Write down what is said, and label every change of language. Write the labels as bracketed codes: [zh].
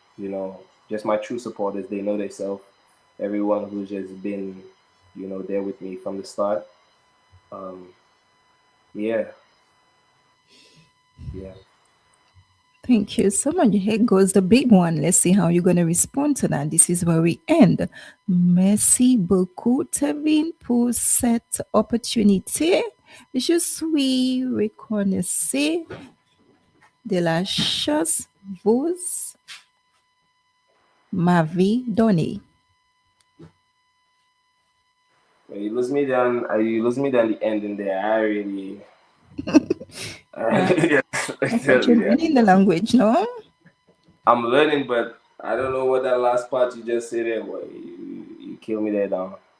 [en] You know, just my true supporters. They know themselves. Everyone who's just been, there with me from the start. Um, yeah, yeah. Thank you so much. Here goes the big one. Let's see how you're going to respond to that. This is where we end. [fr] Merci beaucoup, Tevin, pour cette opportunité. Je suis reconnaissant de la chance vous m'avez donnée. [en] You lose me down. You lose me down the ending there. I really, Uh, yeah, I thought you're yeah. learning the language, no? I'm learning, but I don't know what that last part you just said there. Boy, you kill me there down.